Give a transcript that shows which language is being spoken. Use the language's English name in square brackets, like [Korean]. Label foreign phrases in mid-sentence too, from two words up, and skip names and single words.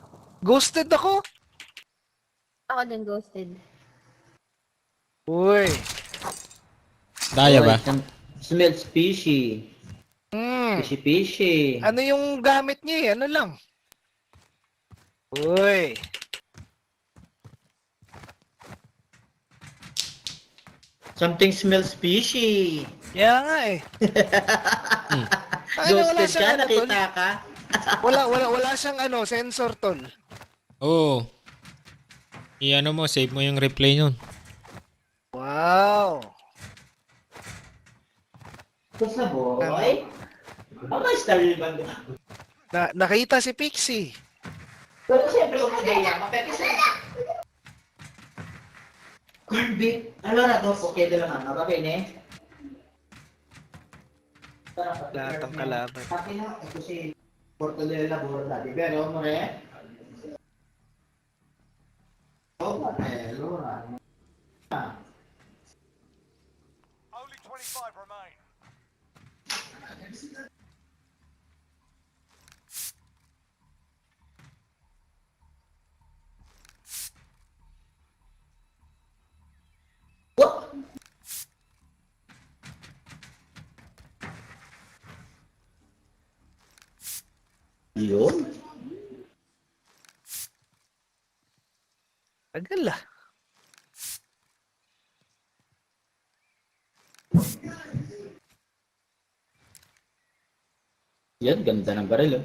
[Filipino] Ghosted ako. Ako din ghosted. Uy. Daya ba? [English] Smells fishy. Fishy. [Filipino] Ano yung gamit niya eh? Ano lang? Uy. [English] Something smells fishy. [Filipino] Kaya nga eh. Ano, wala Ghosted ka, siyang ano, tol. nakita ka. Wala siyang ano, sensor tol. Oo. I-ano mo, save mo yung replay nun. Wow. Tapos na boy. Ang style ba? Nakita si Pixie. Pero siyempre kung magaya, mapepis na. [English] Corn beef. [Italian] Allora dopo chiedo la mamma, va bene? [Filipino] Lahat ng kalaban. Akin na, kasi [Italian] porto del lavoro dati, vero amore? Oh, allora. [English] Only 25 remain. What? [Filipino] Yun? Tagal ah. Yan, ganda ng baril. Oh.